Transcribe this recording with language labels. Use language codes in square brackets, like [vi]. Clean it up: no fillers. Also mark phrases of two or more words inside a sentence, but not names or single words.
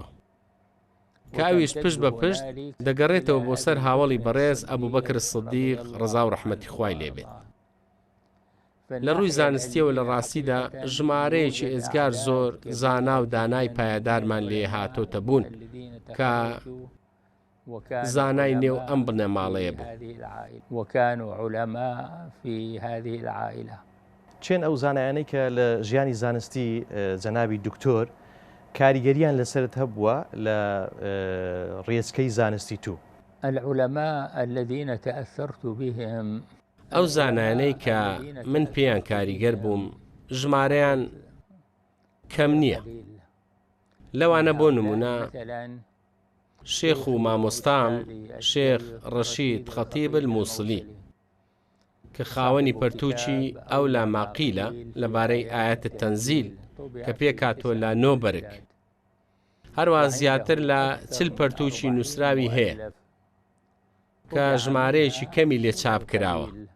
[ckb] کاویش پشت بە پشت دەگەڕێتەوە بۆ سەر هاوڵی بەڕێز ئەبوبەکر سیدیق ڕەزا و ڕەحمەتی خوای لێبێت. لە ڕووی زانستیەوە لە ڕاستیدا ژمارەیەکی ئێزگار زۆر زانا و دانای پایەدارمان لێ هاتۆتە بوون کە زانای نێو ئەم بنەماڵەیە بوو. [ar] وكانوا علماء في هذه العائلة. [ckb] چێن ئەو زانایانەی کە لە ژیانی زانستی جەنابی دکتۆر کاریگەریان لەسرت هەبووە لە ڕێچکەی زانستی تو؟ [ar] العلماء الذين تأثرت بهم [ckb] ئەو زانایانەی کە من پێیان کاریگەر بووم ژمارەیان کەم نییە. لەوانە بۆ نمونە شێخ و مامۆستام شێخ ڕەشید خەتیب المووسڵی کە خاوەنی پەرتووچی ئەو لا ماقیلە لەبارەی ئایەتە تەنزیل کە پێکاتۆ لا نۆبەرگ، هەروە زیاتر لە 40 پەرتووچی نووسراوی هەیە کە ژمارەیەکی کەمی لێ چاپ کراوە.